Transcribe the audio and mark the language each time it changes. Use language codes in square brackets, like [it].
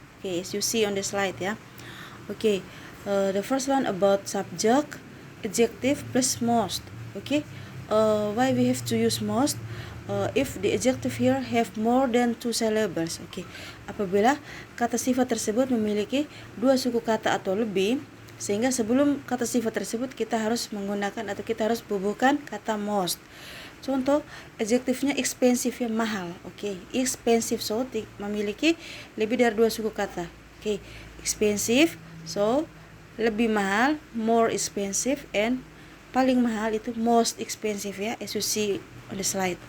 [en] Okay, as you see on the slide ya. Okay, the first one about subject, adjective plus most. Okay, why we have to use most? If the adjective here have more than 2 syllables. [id] Okay, apabila kata sifat tersebut memiliki 2 suku kata atau lebih, sehingga sebelum kata sifat tersebut kita harus menggunakan atau kita harus bubuhkan kata most. Contoh, adjektifnya expensive ya, mahal. Okay, expensive, so memiliki lebih dari 2 suku kata. [en] Okay, expensive, so [id] lebih mahal, [en] more expensive, and [id] paling mahal itu [en] most expensive ya, as you see on the slide.